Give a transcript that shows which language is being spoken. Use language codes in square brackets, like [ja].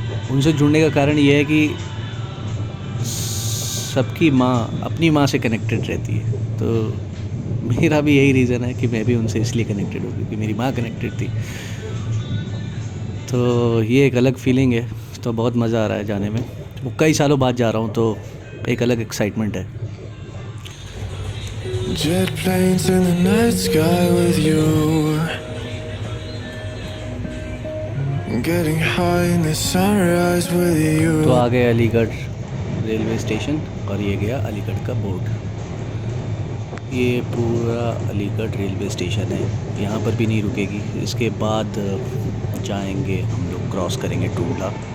[hi] उनसे जुड़ने का कारण ये है कि सबकी माँ अपनी माँ से कनेक्टेड रहती है, तो मेरा भी यही रीज़न है कि मैं भी उनसे इसलिए कनेक्टेड हूँ क्योंकि मेरी माँ कनेक्टेड थी। तो ये एक अलग फीलिंग है, तो बहुत मज़ा आ रहा है जाने में। वो कई सालों बाद जा रहा हूँ, तो एक अलग एक्साइटमेंट है। [en] Jet planes in the night sky with you, getting high in the sunrise with you. [hi] तो आ गए अलीगढ़ रेलवे स्टेशन, और ये गया अलीगढ़ का बोर्ड। ये पूरा अलीगढ़ रेलवे स्टेशन है, यहाँ पर भी नहीं रुकेगी। इसके बाद जाएंगे हम लोग, क्रॉस करेंगे टूंडला।